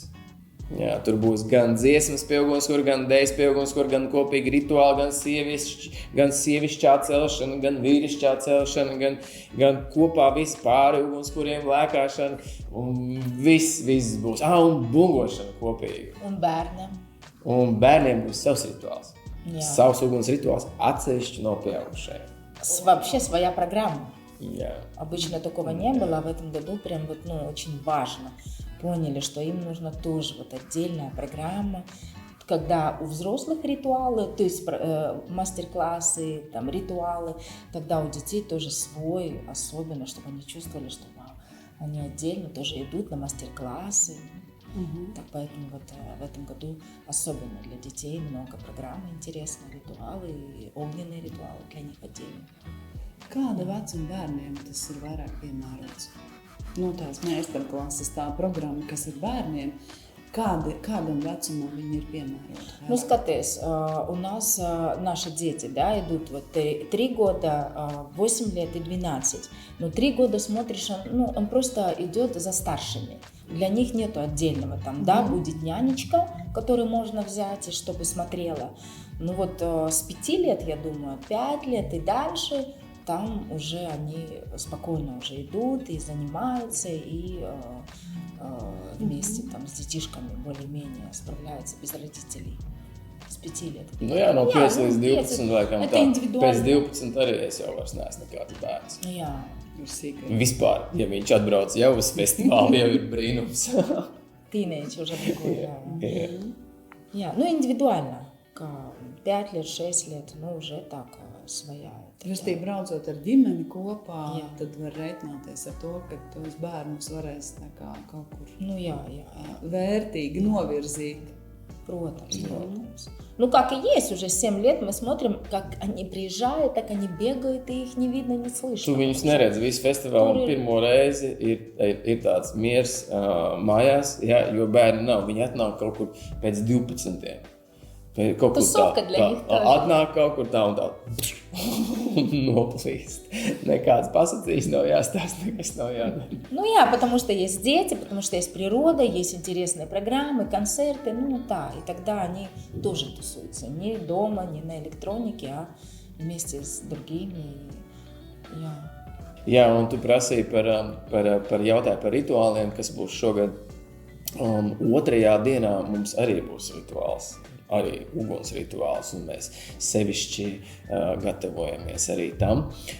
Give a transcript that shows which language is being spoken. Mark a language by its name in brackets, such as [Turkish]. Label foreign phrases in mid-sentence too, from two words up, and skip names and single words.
[Latvian] Jā, tur būs gan dziesmas pie ugunskura, gan dejas pie ugunskura, gan kopīgi rituāli, gan sievišķā celšana, gan vīrišķā celšana, gan kopā visi pāri ugunskuriem lēkāšana. Un viss būs. Un bungošana kopīgi. Un bērniem. Un bērniem būs savs rituāls. Jā. Savs uguns rituāls atsevišķi no pieaugušajiem. [Russian] Вообще своя программа. Обычно такого не было, а в этом году прям вот, очень важно. Поняли, что им нужна тоже вот отдельная программа, когда у взрослых ритуалы, то есть мастер-классы, там, ритуалы, тогда у детей тоже свой, особенно, чтобы они чувствовали, что они отдельно тоже идут на мастер-классы. Так поэтому вот в этом году особенно для детей много программ интересных, ритуалы, и огненные rituāli для них отдельно. [Latvian] Kāda vecuma bērniem tas ir vairāk piemērots? Tās meistarklases, tā programma, kas ir bērniem, kādam vecumam viņi ir piemēroti? Skaties, [Russian] у нас наши дети, да, идут вот 3 года, 8 лет и 12. 3 года смотришь, он просто идет за старшими. Для них нету отдельного там, да, будет нянечка, которую можно взять, и чтобы смотрела. С 5 лет, я думаю, 5 лет и дальше, там уже они спокойно уже идут и занимаются, и вместе там с детишками более-менее справляются без родителей. С 5 лет. [Latvian] No 5 līdz 12 laikam [Russian] это [Latvian] tā. [Russian] индивидуально. [Latvian] Pēc 12 arī es jau vairs neesmu nekāds bērns. Jā. Vispār, ja viņš atbrauc jau uz festivālu, jau ir brīnums. [Russian] Teenage уже такой, да. Индивидуально. 5 лет, 6 лет, уже так, своя. [Latvian] Jūs tie braucot ar ģimeni kopā, tad var reiķināties ar to, ka tos bērnus varēs kaut kur vērtīgi novirzīt. Protams. [Russian] Как и есть, уже 7 лет мы смотрим, как они приезжают, так они бегают, и их не видно, не слышно. [Latvian] Tu viņus neredz visu festivālu, un pirmo reizi ir tāds miers mājās, jo bērni nav, viņi atnāk kaut kur pēc 12. Kaut kur tā, atnāk kaut kur tā un tā noplīst. Nekāds pasacījis nav jāstāst, nekas nav jādara. [Russian] Потому что есть дети, потому что есть природа, есть интересные программы, концерты, и тогда они тоже тусуются. Не дома, не на электронике, а вместе с другими. [Latvian] Jā, un tu prasīji par jautājumu par rituāliem, kas būs šogad. 2. dienā mums arī būs rituāls. Arī uguns rituāls, un mēs sevišķi gatavojamies arī tam.